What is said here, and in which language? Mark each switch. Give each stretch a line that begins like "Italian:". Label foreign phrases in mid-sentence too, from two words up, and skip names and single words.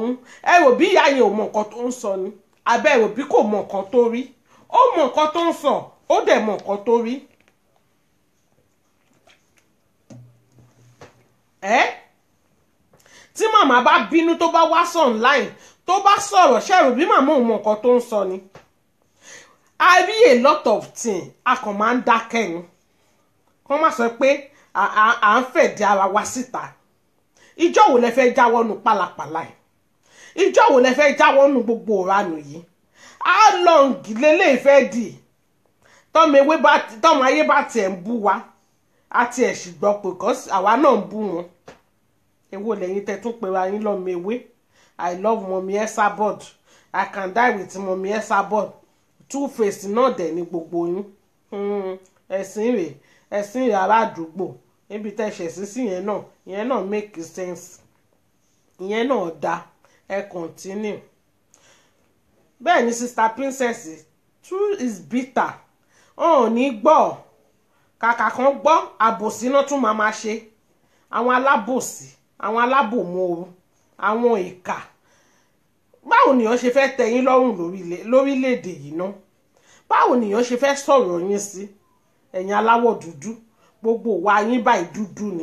Yoruba: Ẹ rò bí ìyá yẹn ò mọ nǹkan tó ń sọ ni? Àbẹ́ rò bí kò mọ nǹkan tó rí? Ó mọ nǹkan tó ń sọ ó dẹ̀ mọ nǹkan tó rí. Tí màmá bá bínú tó bá wá sọ online tó bá sọ̀rọ̀ ṣẹ̀rù bí màmá ò mọ nǹkan tó ń sọ ni.
English: I read a lot of things
Yoruba: a kàn máa ń dákẹ́ ni. Kàn má sọ pé à ń fẹ̀dí ara wa síta. Ìjọ́ wo lẹ fẹ́ jáwọ́ nù pálapàla ẹ̀? Ìjọ́ wo lẹ fẹ́ jáwọ́ nù gbogbo ìranù yìí?
English: How long
Yoruba: lélẹ̀ ìfẹ́ dì? Tọ́mọ ayé bá tiẹ̀ ń bú wa àti ẹ̀ sì gbọ́ pé kọ́sì àwa náà ń bú wọn. Èwo lẹ́yìn tẹ́ tún pera yín lọ́mọ ewé.
English: I love Mommy Esabod. I can die with Mommy Esabod.
Yoruba: Two-Face náà dẹ̀ ní gbogbo yín. Ẹ̀sìn rẹ̀ ará àdúgbò. Níbi tẹ́ ṣẹ̀sìn sí ìyẹn náà
English: make sense.
Yoruba: Ìyẹn náà dá. Ẹ continue. Bẹ́ẹ̀ ni
English: sister princess, truth is bitter.
Yoruba: Ò ní gbọ́. Kàkà kan gbọ́ àbòsí náà tún máa ṣe. Àwọn alábòsí, àwọn alábòmooru, àwọn ìkà. Báwo nìyàn ṣe fẹ́ tẹ́ yín lọ́rùn lórílẹ̀‐èdè yìí ná? Báwo nìyàn ṣe fẹ́ sọ̀rọ̀ yín sí? Ẹ̀yin aláwọ̀ dúdú, gbogbo wa yín báyìí dúdú ni.